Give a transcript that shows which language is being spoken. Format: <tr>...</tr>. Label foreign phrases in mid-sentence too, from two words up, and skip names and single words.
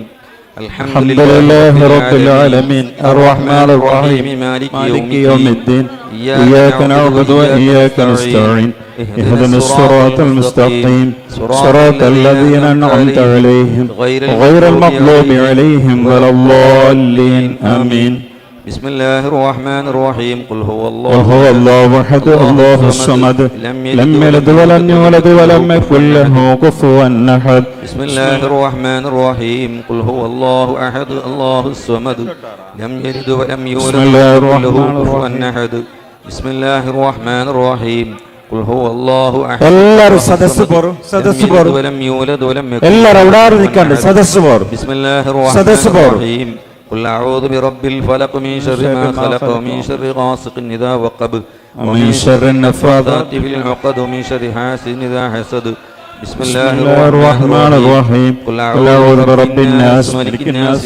<ar>الحمد لله رب العالمين الرحمن الرحيم مالك يوم الدين إياك نعبد وإياك نستعين اهدنا الصراط المستقيم صراط الذين أنعمت عليهم غير المغضوب عليهم ولا الضالين آمين بسم الله الرحمن الرحيم قل هو الله احد الله الصمد لم يلد ولم يولد ولم يكن له كفوا احد بسم الله الرحمن الرحيم قل هو الله احد الله الصمد لم يلد ولم يولد ولم يكن له كفوا احد بسم الله الرحمن الرحيم قل هو الله احد</ar> <ml>എല്ലാവരും സദസ്സ് പോരും</ml> <ar>ولم يولد ولم يكن</ar> <ml>എല്ലാവരും അവിടെ നിൽക്കണ്ട സദസ്സ് പോരും</ml> <ar>بسم الله الرحمن الرحيم قل أعوذ برب الفلق من شر ما خلق ومن شر غاسق إذا وقب ومن شر النفاثات في العقد ومن شر حاسد إذا حسد بسم الله الرحمن الرحيم قل أعوذ برب الناس ملك الناس</ar>